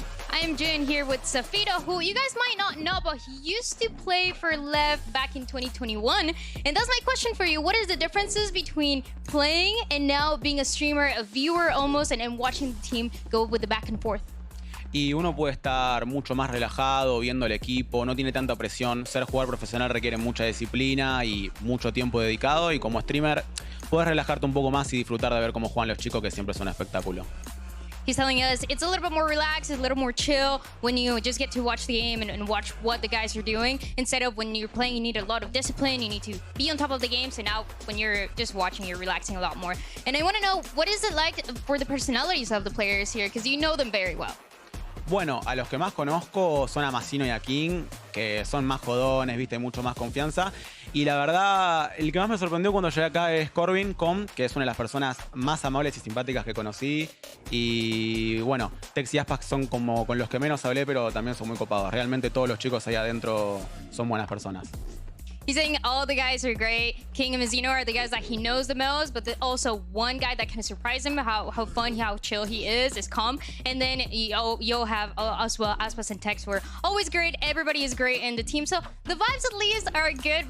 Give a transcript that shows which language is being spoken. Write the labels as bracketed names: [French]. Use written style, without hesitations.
[English] I'm June here with Safito, who you guys might not know, but he used to play for Lev back in 2021. And that's my question for you. What is the differences between playing and now being a streamer, a viewer almost, and watching the team go with the back and forth? [Spanish] Y uno puede estar mucho más relajado, viendo el equipo, no tiene tanta presión. Ser jugador profesional requiere mucha disciplina y mucho tiempo dedicado. Y como streamer, puedes relajarte un poco más y disfrutar de ver cómo juegan los chicos, que siempre es un espectáculo. [English] He's telling us it's a little bit more relaxed, it's a little more chill when you just get to watch the game and watch what the guys are doing. Instead of when you're playing, you need a lot of discipline, you need to be on top of the game. So now when you're just watching, you're relaxing a lot more. And I want to know, what is it like for the personalities of the players here? Because you know them very well. [Spanish] Bueno, a los que más conozco son a Masino y a King, que son más jodones, viste, mucho más confianza. Y la verdad, el que más me sorprendió cuando llegué acá es Corbin, que es una de las personas más amables y simpáticas que conocí. Y bueno, Tex y Aspac son como con los que menos hablé, pero también son muy copados. Realmente todos los chicos ahí adentro son buenas personas. [English] He's saying all the guys are great. King and Mazzino are the guys that he knows the most, but also one guy that kind of surprised him, how fun, how chill he is calm. And then you'll have as well, Aspas and Tex were always great. Everybody is great in the team. So the vibes at least are good.